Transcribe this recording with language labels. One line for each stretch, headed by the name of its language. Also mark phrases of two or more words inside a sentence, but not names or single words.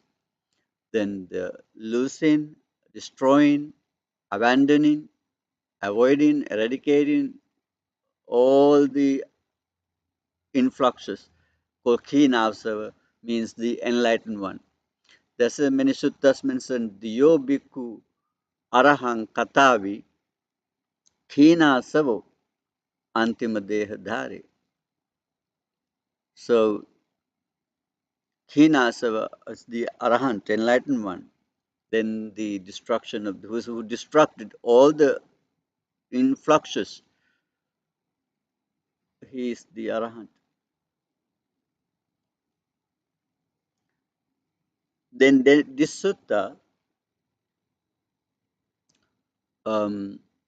English: Then the losing, destroying, abandoning, avoiding, eradicating all the influxes. Called Khinasava means the enlightened one. There's many suttas mentioned the
Pali: Yo Bhikkhu Arahang Katavi Khinasavo Antima Dehadhari.
English: So Khinasava is the Arahant, enlightened one. then the destruction of those who destructed all the influxes, he is the Arahant. Then this sutta um,